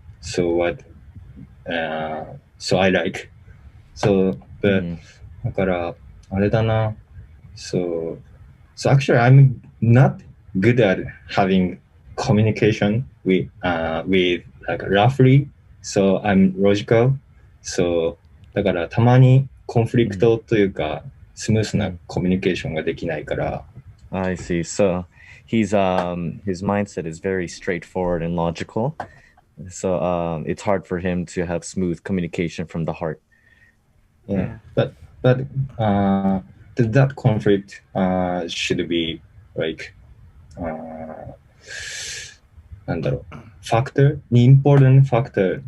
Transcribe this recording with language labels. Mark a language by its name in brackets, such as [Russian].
[English] So what so I like. So but Mhm. [Japanese] だからあれだな。 [English] So So actually, I'm not good at having communication with like roughly. So I'm logical. [Japanese] So だからたまにコンフリク Mhm. トというかスムースな Mhm. コミュニケーションができないから、 [English] I see. So his mindset is very straightforward and logical. So it's hard for him to have smooth communication from the heart. yeah. But that conflict should be like [Japanese] なんだろう [English] factor, an important factor.